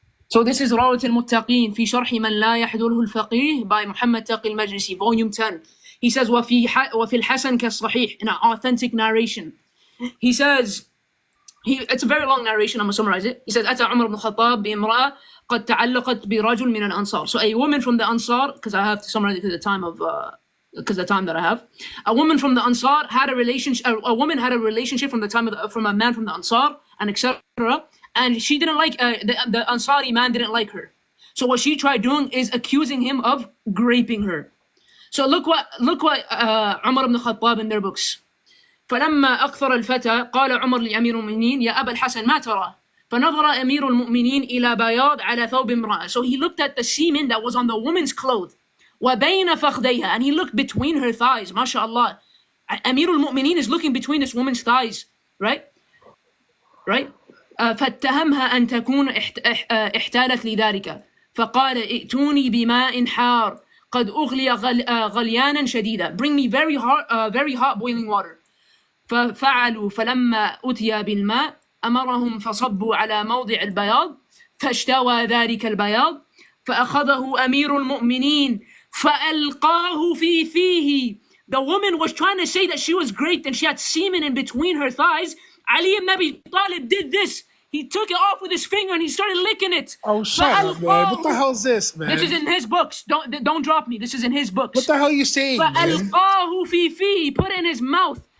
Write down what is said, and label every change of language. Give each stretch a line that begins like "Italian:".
English: So this is Rawat al-Muttaqeen في شرح من لا يحضره الفقيه by Muhammad Taqi al-Majlisi, volume 10. He says
Arabic: وفي الحسن كالصحيح,
English: in an authentic narration. He says, it's a very long narration, I'm going to summarize it. He says,
Arabic: أتى عمر بن الخطاب بامرأة قد تعلقت برجل من الأنصار.
English: So a woman from the Ansar, because I have to summarize it because the time that I have. A woman from the Ansar had a relationship. A woman had a relationship from a man from the Ansar, and etc. And she didn't like the Ansari man didn't like her. So what she tried doing is accusing him of raping her. So look what Umar ibn Khattab in their books.
Arabic: فلما أكثر الفتى قال عمر لأمير المؤمنين يا أبا الحسن ما ترى؟ فنظر أمير المؤمنين إلى بياض على ثوب امرأة.
English: So he looked at the semen that was on the woman's clothes.
Arabic: وبين فخذيها,
English: and he looked between her thighs. MashaAllah. Amir al-Mu'mineen is looking between this woman's thighs, right?
Arabic: فاتهمها أن تكون احتالت لذلك فقال ائتوني بماء حار قد أغلي غليانا شديدا.
English: Bring me very hot boiling water.
Arabic: ففعلوا فلما أتي بالماء أمرهم فصبوا على موضع البياض فاشتوى ذلك البياض فأخذه أمير المؤمنين فألقاه في فيه.
English: The woman was trying to say that she was great and she had semen in between her thighs. Ali ibn Abi Talib did this. He took it off with his finger and he started licking it. Oh, shut up, man. What the hell is this, man? This is in his books. Don't drop me. This is in his books. What the hell are you saying, man?
Arabic: فألقاه في فيه.
English: He put it in his mouth.